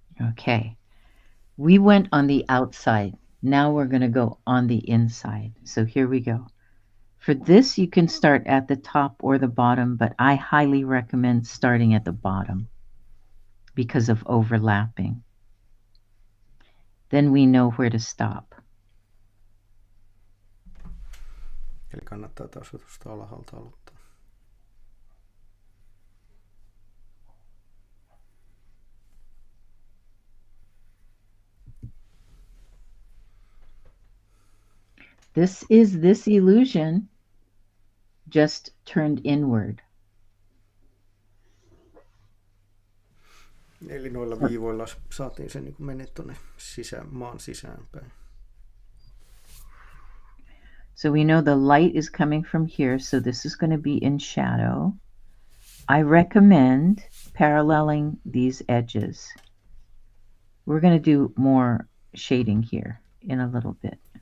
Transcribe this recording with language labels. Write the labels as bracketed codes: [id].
[en] Okay, we went on the outside. Now we're going to go on the inside. So here we go. For this, you can start at the top or the bottom, but I highly recommend starting at the bottom because of overlapping. Then we know where to stop. [fi] Eli kannattaa tasoitusta alhaalta aloittaa. [en] This is this illusion just turned inward. [fi] Eli noilla viivoilla saatiin se niin mennä tuonne maan sisäänpäin. [en] So we know the light is coming from here, so this is going to be in shadow. I recommend paralleling these edges. We're going to do more shading here in a little bit.